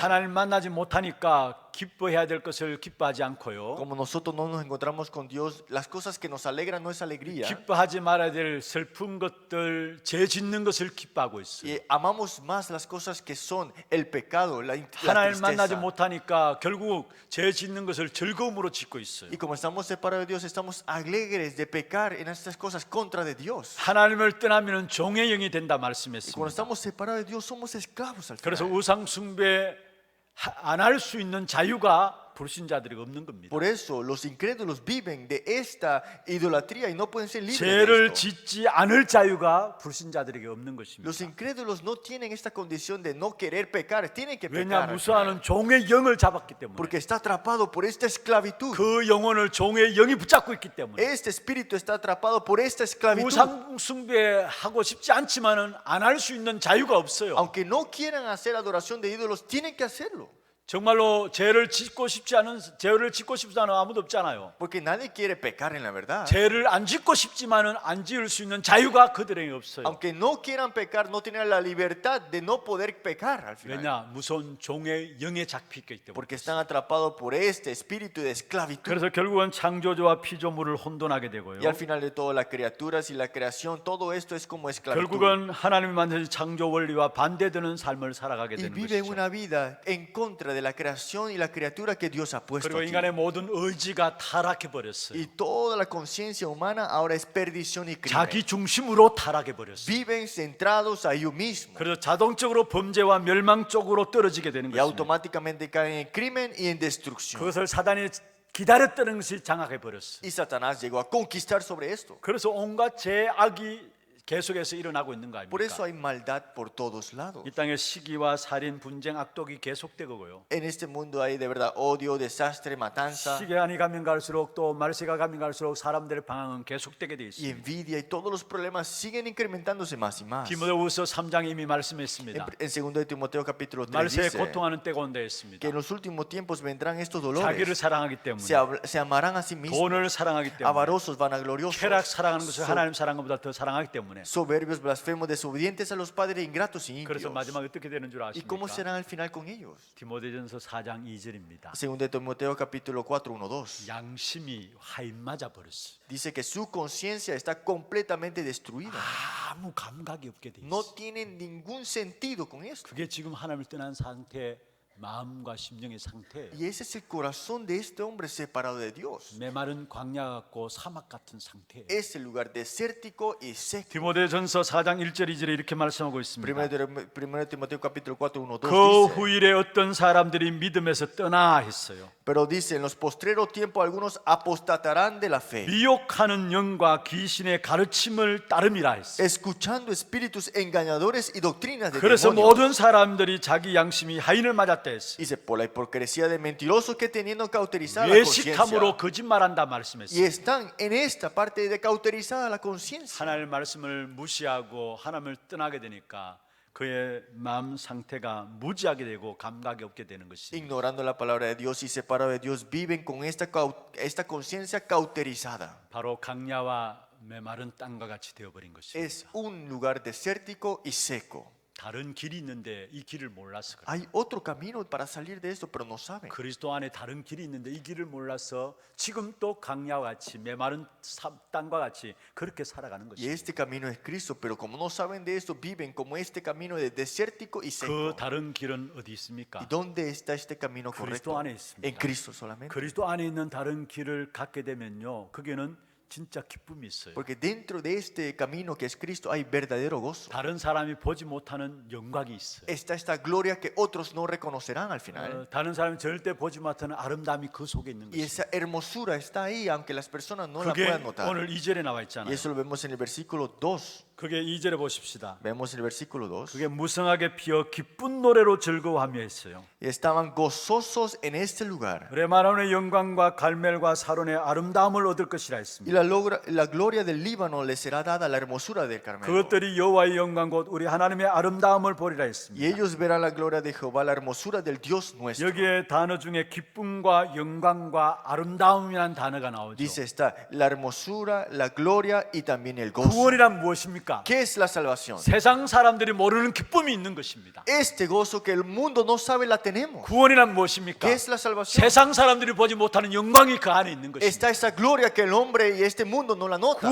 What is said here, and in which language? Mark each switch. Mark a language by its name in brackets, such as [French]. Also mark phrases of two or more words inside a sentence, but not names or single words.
[Korean] 하나님 만나지 못하니까 기뻐해야 될 것을 기뻐하지 않고요. [Spanish] Como nosotros no nos encontramos con Dios, las cosas que nos alegran no es alegría. [Korean] 기뻐하지 말아야 될 슬픈 것들, 죄 짓는 것을 기뻐하고 있어요. [Spanish] Y amamos más las cosas que son el pecado, la [Korean] 하나님 만나지 [Spanish] tristeza. [Korean] 못하니까 결국 죄 짓는 것을 즐거움으로 짓고 있어요. [Spanish] Y como estamos separados de Dios, estamos alegres de pecar en estas cosas contra de Dios. [Korean] 하나님을 떠나면 종의 영이 된다 [Spanish] Y cuando [Korean] 말씀했습니다. [Spanish] estamos separados de Dios, somos esclavos al [Korean] 그래서 [Spanish] final. [Korean] 우상 숭배 안 할 수 있는 자유가 불신자들이 없는 겁니다. [Spanish] Por eso los incrédulos viven de esta idolatría y no pueden ser libres de [Korean] 죄를 [Spanish] esto. [Korean] 짓지 않을 자유가 불신자들에게 없는 것입니다. [Spanish] Los incrédulos no tienen esta condición de no querer pecar, tienen que [Korean] 왜냐 [Spanish] pecar. al final. [Korean] 무수하는 종의 영을 잡았기 때문에 [Spanish] Porque está atrapado por esta esclavitud. [Korean] 그 영혼을 종의 영이 붙잡고 있기 때문에 [Spanish] Este espíritu está atrapado por esta esclavitud. [Korean] 우상 숭배하고 싶지 않지만은 안 할 수 있는 자유가 없어요. [Spanish] Aunque no quieran hacer adoración de ídolos, tienen que hacerlo. [Korean] 정말로 죄를 짓고 싶지 않은 아무도 없잖아요. [Spanish] Porque nadie quiere pecar en la verdad. [Korean] 죄를 안 짓고 싶지만은 안 지을 수 있는 자유가 그들에게 없어요. [Spanish] Aunque no quieran pecar, no tienen la libertad de no poder pecar al final. [Korean] 왜냐 무서운 종의 영에 잡히기 때문에. [Spanish] Porque están atrapados por este espíritu de esclavitud. [Korean] 그래서 결국은 창조주와 피조물을 혼돈하게 되고요. [Spanish] Y al final de todo, las criaturas y la creación, todo esto es como esclavitud. [Korean] 결국은 하나님이 만드신 창조 원리와 반대되는 삶을 살아가게 [Spanish] Y [Korean] 되는 [Spanish] viven [Korean] 것이죠. [Spanish] una vida en contra de la creación y la criatura que Dios ha puesto [Korean] 그리고 [Spanish] aquí. [Korean] 인간의 모든 의지가 타락해 버렸어요. [Spanish] Y toda la conciencia humana ahora es perdición y [Korean] 자기 [Spanish] crimen. [Korean] 중심으로 타락해 버렸어요. [Spanish] Viven centrados a ellos mismos. [Korean] 그래서 자동적으로 범죄와 멸망 쪽으로 떨어지게 되는 [Spanish] Y [Korean] 것입니다. [Spanish] automáticamente caen en crimen y en destrucción. [Korean] 그것을 사단이 기다렸다는 것이 장악해 버렸어요. [Spanish] Y Satanás llegó a conquistar sobre esto. [Korean] 그래서 온갖 죄악이 계속해서 일어나고 있는 거 [Spanish] Por eso [Korean] 아닙니까? [Spanish] hay maldad por todos lados. [Korean] 이 땅에 시기와 살인, 분쟁, 악독이 계속되고요. [Spanish] En este mundo hay de verdad odio, desastre, matanza [Korean] 시간이 가면 갈수록 또 말세가 가면 갈수록 사람들의 방황은 계속되게 돼 [Spanish] y [Korean] 있습니다. [Spanish] envidia y todos los problemas siguen incrementándose más y más. [Korean] 디모데후서 3장 이미 말씀했습니다. [Spanish] En 2 de Timoteo capítulo 3 [Korean] 말세에 [Spanish] dice [Korean] 고통하는 때가 온다 했습니다. [Spanish] que en los últimos tiempos vendrán estos [Korean] 자기를 [Spanish] dolores. [Korean] 사랑하기 때문에, [Spanish] Se amarán a sí mismos, [Korean] 돈을 사랑하기 때문에, [Spanish] avarosos, vanagloriosos, [Korean] 쾌락 사랑하는 것을 하나님 사랑한 것보다 더 사랑하기 때문에. [Spanish] soberbios, blasfemos, desobedientes a los padres, ingratos y [Korean] 그래서 [Spanish] impios. [Korean] 마지막에 어떻게 되는 줄 [Spanish] ¿Y cómo [Korean] 아십니까? [Spanish] serán al final con ellos? [Korean] 디모데전서 4장 2절입니다. [Spanish] 2 de Timoteo capítulo 4, 1, 2. [Korean] 양심이 화인 맞아 버렸어요. [Spanish] Dice que su conciencia está completamente destruida. [Korean] 아무 감각이 없게 돼 [Spanish] No [Korean] 있어요. [Spanish] tienen ningún sentido con esto. [Korean] 그게 지금 하나님을 떠난 상태, 마음과 심령의 상태예요. [Spanish] Y ese es el corazón de este hombre separado de Dios. [Korean] 메마른 광야 같고 사막 같은 상태예요. [Spanish] Es el lugar desértico y seco. [Korean] 디모데전서 4장 1절 2절에 이렇게 말씀하고 있습니다. [Spanish] 1 Timoteo capítulo 4, 1, 2 [Korean] 그 [Spanish] dice. [Korean] 후일에 어떤 사람들이 믿음에서 떠나 했어요. [Spanish] Pero dice, en los postreros tiempos algunos apostatarán de la fe, [Korean] 미혹하는 영과 귀신의 가르침을 따름이라 했어요. [Spanish] escuchando espíritus engañadores y doctrinas de [Korean] 그래서 [Spanish] demonios. [Korean] 모든 사람들이 자기 양심이 하인을 맞았다 했어요. [Spanish] Dice, por la hipocresía de mentirosos que teniendo cauterizada la conciencia. [Korean] 외식함으로 거짓말한다 [Spanish] Y [Korean] 말씀했어요. [Spanish] están en esta parte de cauterizada la conciencia. [Korean] 하나님의 말씀을 무시하고 하나님을 떠나게 되니까 그의 마음 상태가 무지하게 되고 감각이 없게 되는 것이. [Spanish] Ignorando la palabra de Dios y separado de Dios, viven con esta conciencia cauterizada. [Korean] 바로 강야와 메마른 땅과 같이 되어버린 것입니다. [Spanish] Es un lugar desértico y seco. [Korean] 다른 길이 있는데 이 길을 몰라서 그래요. [Spanish] Hay otro camino para salir de esto, pero no saben. [Korean] 그리스도 안에 다른 길이 있는데 이 길을 몰라서 지금 또 강야와 같이 메마른 땅과 같이 그렇게 살아가는 [Spanish] Y [Korean] 것입니다. [Spanish] este camino es Cristo, pero como no saben de esto, viven como este camino de desértico y [Korean] 그 [Spanish] seco. [Korean] 다른 길은 어디 있습니까? [Spanish] ¿Y dónde está este camino [Korean] 그리스도 [Spanish] correcto? [Korean] 안에 있습니다. [Spanish] En Cristo solamente. [Korean] 그리스도 안에 있는 다른 길을 갖게 되면요, 거기에는 진짜 기쁨이 있어요. [Spanish] Porque dentro de este camino que es Cristo hay verdadero gozo. [Korean] 다른 사람이 보지 못하는 영광이 있어요. [Spanish] Está esta gloria que otros no reconocerán al final. [Korean] 다른 사람이 절대 보지 못하는 아름다움이 그 속에 있는 [Spanish] Y [Korean] 것입니다. [Spanish] esa hermosura está ahí, aunque las personas no la [Korean] 그게 [Spanish] puedan notar. [Korean] 오늘 2절에 나와 [Spanish] Y [Korean] 있잖아요. [Spanish] eso lo vemos en el versículo 2. [Korean] 그게 2절에 보십시다. [Spanish] Vemos en el versículo 2. [Korean] 그게 무성하게 피어 기쁜 노래로 즐거워하며 했어요. [Spanish] Y estaban gozosos en este lugar. [Korean] 레바논의 영광과 갈멜과 사론의 아름다움을 얻을 것이라 [Spanish] Y [Korean] 했습니다. [Spanish] la gloria del Líbano le será dada, la hermosura del Carmelo. [Korean] 그것들이 여호와의 영광 곧 우리 하나님의 아름다움을 보리라 [Spanish] Y [Korean] 했습니다. [Spanish] ellos verán la gloria de Jehová, la hermosura del Dios nuestro. [Korean] 여기에 단어 중에 기쁨과 영광과 아름다움이라는 단어가 나오죠. [Spanish] Dice está la hermosura, la gloria y también el gozo. [Korean] 구원이란 무엇입니까? [Spanish] ¿Qué es la salvación? [Korean] 세상 사람들이 모르는 기쁨이 있는 것입니다. [Spanish] Este gozo que el mundo no sabe la tenemos. [Korean] 구원이란 무엇입니까? [Spanish] ¿Qué es la salvación? [Korean] 세상 사람들이 보지 못하는 영광이 그 안에 있는 것입니다. [Spanish] Está esa gloria que el hombre y este mundo no la nota.